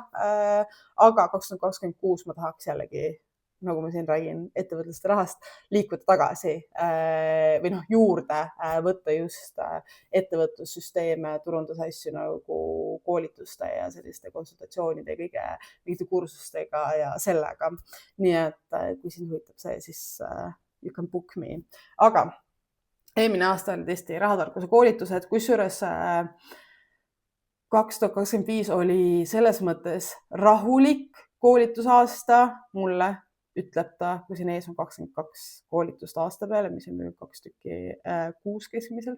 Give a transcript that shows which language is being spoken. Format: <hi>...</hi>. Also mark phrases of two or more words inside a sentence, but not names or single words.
<et>Aga 2026 ma tahaks jällegi, nagu ma siin räägin, ettevõtluste rahast liikuda tagasi või juurde võtta just ettevõtlussüsteeme, turundusasju nagu koolituste ja selliste konsultatsioonide ja mingite kursustega ja sellega. Nii et kui sind huvitab see, siis</et> <en>you can book me.</en> <et>Aga eelmine aasta oli tõesti rahatarkuse koolitused, kusjuures 2025 oli selles mõttes rahulik koolitusaasta mulle, ütleb ta, kui siin ees on 22 koolitust aasta peale, mis on 2 tükki 6 keskmiselt.</et>